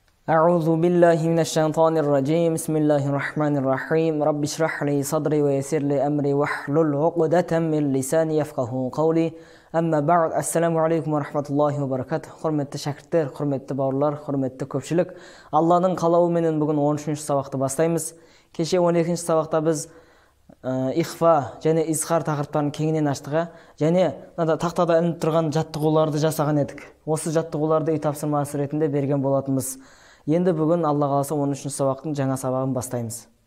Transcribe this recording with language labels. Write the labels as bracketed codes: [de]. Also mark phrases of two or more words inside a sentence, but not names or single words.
[ar] أعوذ بالله من الشيطان الرجيم بسم الله الرحمن الرحيم رب اشرح لي صدري ويسر لي أمري واحلل عقدة من لساني يفقهوا قولي أما بعد السلام عليكم ورحمة الله وبركاته. [kk] Құрметті шәкірттер, құрметті бауырлар, құрметті көпшілік. Алланың қалауыменен бүгін 13-ші сабақты бастаймыз. Кеше 12-ші сабақта біз ихфа және изхар тақырыптарын кеңінен аштық, және тақтада ілініп тұрған жаттығуларды жасаған едік. Осы жаттығуларды үй тапсырмасы ретінде берген болатынбыз. Енді бүгін Алла қаласа 13-ші сабақтың жаңа сабағын бастаймыз.